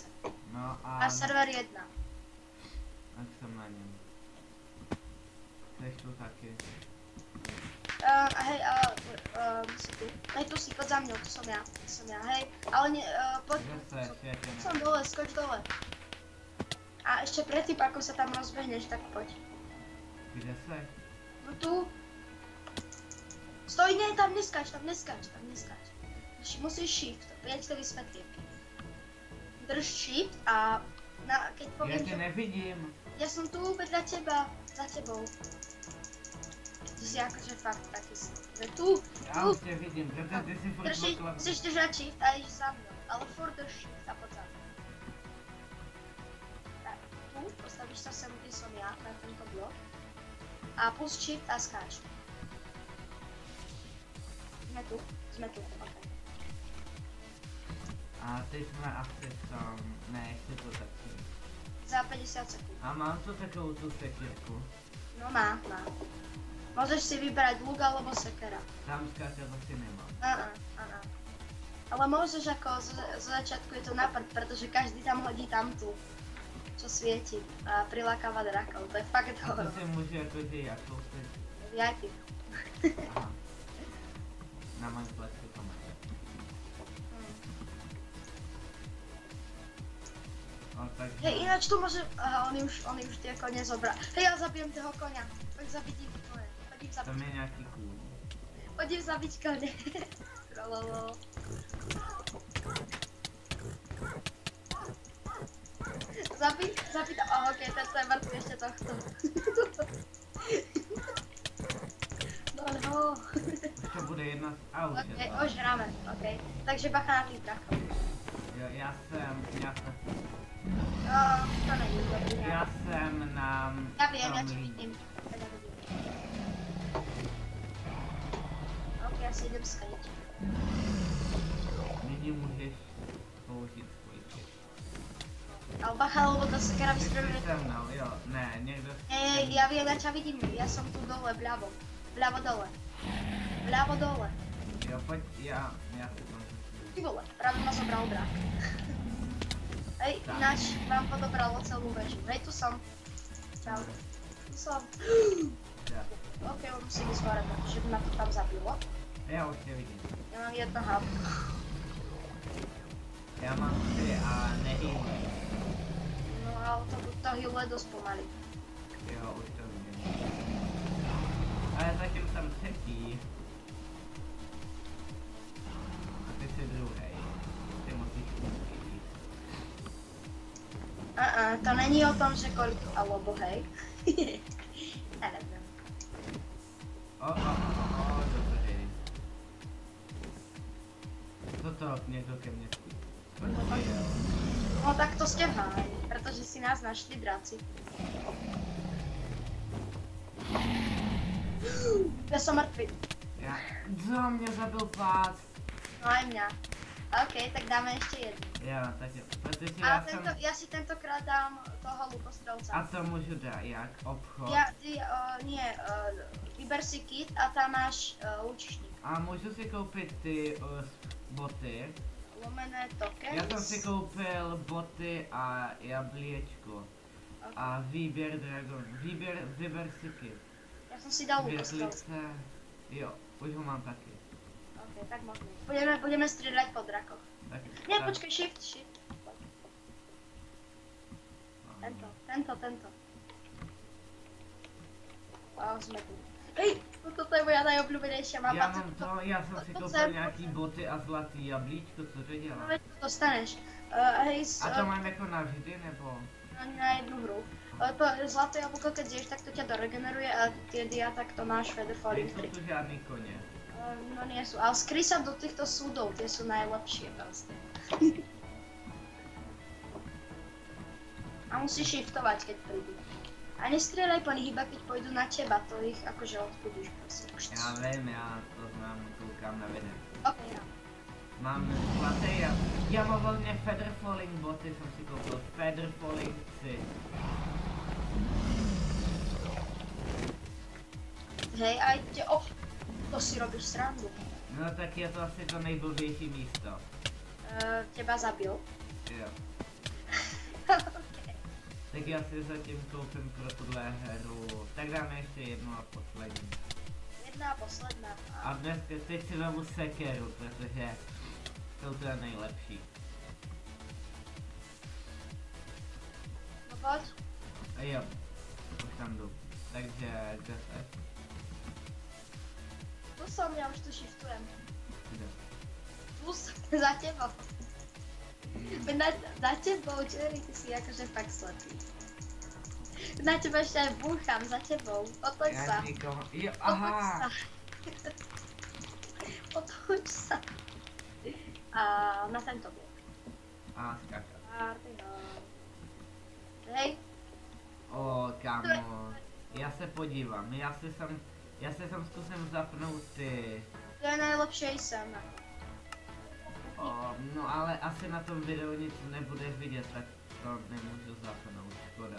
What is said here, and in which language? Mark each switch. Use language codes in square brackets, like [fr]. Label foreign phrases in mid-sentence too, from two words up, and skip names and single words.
[cs] No a server 1. Tak jsem na něm. Chceš tu taky? [sk] Hej, si tu. Hej, tu si, pojď za mnou, [cs] to som já, hej. Ale ne, pojď. [sk] Som dole, skoč dole. A ještě predtým, ako sa tam rozbehneš, tak poď. [cs] Kde se? No tu. Stoj, ne, tam neskáč. [sk] Musíš shift, ja ti to vysvetlím. Drž shift a keď poviem... Ja ťa nevidím. Ja som tu vedľa teba, za tebou. Ty si akože fakt taký že tu. [cs] Já už tě vidím, protože ty si furt okolo. [sk] Musíš držať shift a [cs] jdeš za mnou, ale furt drž shift [sk] a poď za mnou. Tak, tu postavíš sa sem, kde som ja, na tento blok. [cs] A plus shift a skáč. Jsme tu, ok. A teď jsme asi v tom, ne, ještě to taky. Za 50 sekund. A mám tu takovou tu sekírku. No má. [sk] Môžeš si vybrať luk alebo sekera. Tam skáčať asi nemám. Áno. Ale môžeš ako, z začiatku je to napad, pretože každý tam hodí tamtu, čo svieti a prilákáva drakov, to je fakt A to horor. [cs] si může jakože jak koupit. VIP. Aha. Na mém plecu to máte. No, takže... [sk] Hej, ináč tu môže... Aha, oni už tie kone zobrali. Hej, ja zabijem toho koňa. Poď zabiť ich kone. [cs] Tam je nějaký kůň. [sk] Poďím zabiť kone. Trololo. Zabiť, oh, okej, tento je mŕtvý ešte tohto. No. [cs] Už to bude jedna z aut. [sk] Okej, už hráme, okej. Takže bacha na tých drakov. [cs] Jo, já jsem To není dobrý. já jsem na... [sk] Ja viem, ja ťa vidím. Ok, ja si idem skryť. [cs] Nyní můžeš použít svůj čip. [sk] Ale bacha, lebo to sekera vystreluje. [cs] Se mnou, jo, ne, někdo... [sk] Ja viem, ja ťa vidím. Ja som tu dole, vľavo. Vľavo dole. [cs] Jo, pojď, já si tam zase. [sk] Ty vole, práve ma zobral drak. Hej, ináč vám podobralo celú väžu. Hej, tu som. Čau. Tu som. Ja. Ok, on musí ísť hore, pretože by ma to tam zabilo. [cs] Já už tě vidím. [sk] Ja mám jedno hub. [cs] Já mám 3 a nehýbám. [sk] No ale to healuje dosť pomaly. [cs] Jo, už to vidím. Ale zatím jsem třetí. A ty jsi druhej. Ty musíš umřít. To není o tom, že kolik, [sk] alebo hej. Ja neviem. [cs] Dobrý. Toto někdo ke mně přijel. [sk] No tak to ste v háji, pretože si nás našli draci. Ja som mŕtvy. [cs] Co mě zabil pác? [sk] No aj mňa. Ok, tak dáme ešte jednu. [cs] Jo, tak jo. Protože [sk] A ja si tentokrát dám toho lukostrelca. [cs] A to můžu dát jak? Obchod? [sk] Vyber si kit a tam máš lučišník. [cs] A můžu si koupit ty boty? [sk] Lomené tokens. [cs] Já jsem si koupil boty a jablíčko. Okay. A výběr dragon. [sk] Vyber si kit. Ja som si dal lukostrelca. [cs] Světlice. Jo, už ho mám taky. [sk] Ok, tak možno. Budeme strieľať po drakoch. Tak, Nie, tak. počkej, shift. Tento. Wow, sme tu. Hej, toto je moja najobľúbenejšia mapa. [cs] Já jsem si koupil nějaký boty a zlatý jablíčko, co to dělá? [sk] No veď to dostaneš. Hej, [cs] A to mám jako navždy, nebo? [sk] na jednu hru. To zlaté jablko, keď zješ, tak to ťa doregeneruje a tie dia, tak to máš Feather Falling [cs] Nejsou 3. tu žádný koně. [sk] No nie sú, ale skryj sa do týchto súdov, tie sú najlepšie proste. A musíš shiftovať, keď prídu. A nestrieľaj po nich, iba keď pôjdu na teba, to ich akože odpudíš proste. [cs] Já vím, já to znám, koukám na video. [sk] Ok, ja. [cs] Mám zlaté já mám volně Feather Falling boty, jsem si koupil Feather Falling 3. [sk] Hej, aj te, to si robíš srandu. [cs] No tak je to asi to nejblbější místo. [sk] Teba zabil. [cs] Jo. Tak já si zatím koupím pro tuhle hru, tak dáme ještě jednu a poslední. [sk] Jedna a posledná. [cs] A dneska teď si vemu sekeru, protože jsou to nejlepší. No poď. A jo, už tam jdu. Takže kde se? [sk] Tu som, ja už tu shiftujem. Kde? Tu som, za tebou. Na tebou, Jerry, ty si akože fakt slepý. Na teba ešte aj búcham za tebou. Otoď [cs] Já [sk] sa. [cs] nikoho... Jo, [sk] Otoď aha. sa. Otoď sa. A na tento blok. [cs] A skákat. [sk] Hej. [cs] O, kámo. Já se podívám. Já se sem zkusím zapnout ty. [sk] To je najlepšie sem. [cs] No ale asi na tom videu nic nebudeš vidět, tak to nemůžu zapnout, škoda.